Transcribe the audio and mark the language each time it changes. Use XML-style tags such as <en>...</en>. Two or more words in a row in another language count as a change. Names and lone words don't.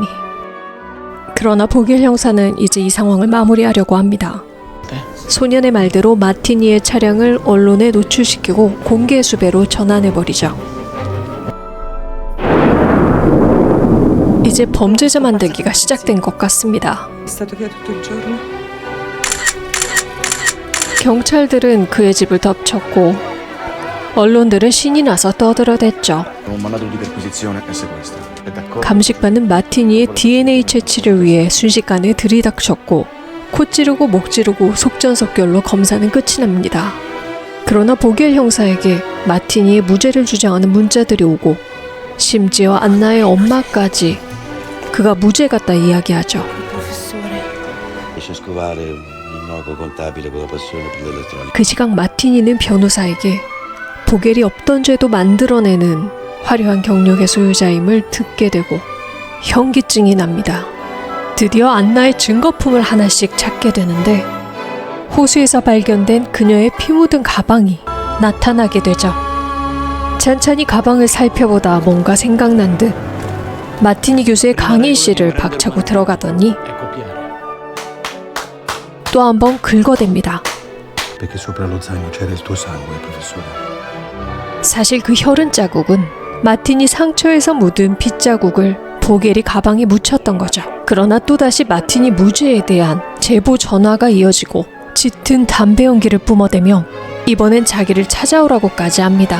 <ko>그러나 보겔 형사는 이제 이 상황을 마무리하려고 합니다. 소년의 말대로 마티니의 차량을 언론에 노출시키고 공개 수배로 전환해버리죠. 이제 범죄자 만들기가 시작된 것 같습니다.</ko> <it>È stato via tutto il giorno?</it> <ko>경찰들은 그의 집을 덮쳤고 언론들은 신이 나서 떠들어댔죠.</ko> <it>Un mandato di perquisizione e sequestro. È d'accordo?</it> <ko>감식받는 마티니의 DNA 채취를 위해 순식간에 들이닥쳤고 코 찌르고 목 찌르고 속전속결로 검사는 끝이 납니다. 그러나 보겔 형사에게 마티니의 무죄를 주장하는 문자들이 오고 심지어 안나의 엄마까지 그가 무죄 같다 이야기하죠.</ko> <it>Professore. Riesce a scovare un innocuo contabile con la passione per l'elettronica.</it> <ko>그 시각 마티니는 변호사에게 보겔이 없던 죄도 만들어내는 화려한 경력의 소유자임을 듣게 되고 현기증이 납니다. 드디어 안나의 증거품을 하나씩 찾게 되는데 호수에서 발견된 그녀의 피 묻은 가방이 나타나게 되죠. 찬찬히 가방을 살펴보다 뭔가 생각난 듯 마티니 교수의 강의실을 박차고 들어가더니 또 한 번 긁어댑니다.</ko> <it>Perché sopra lo zaino c'era il tuo sangue, professore.</it> <ko>사실 그 혈흔 자국은 마티니 상처에서 묻은 핏자국을 보겔이 가방에 묻혔던 거죠. 그러나 또다시 마티니 무죄에 대한 제보 전화가 이어지고 짙은 담배 연기를 뿜어대며 이번엔 자기를 찾아오라고까지 합니다.</ko>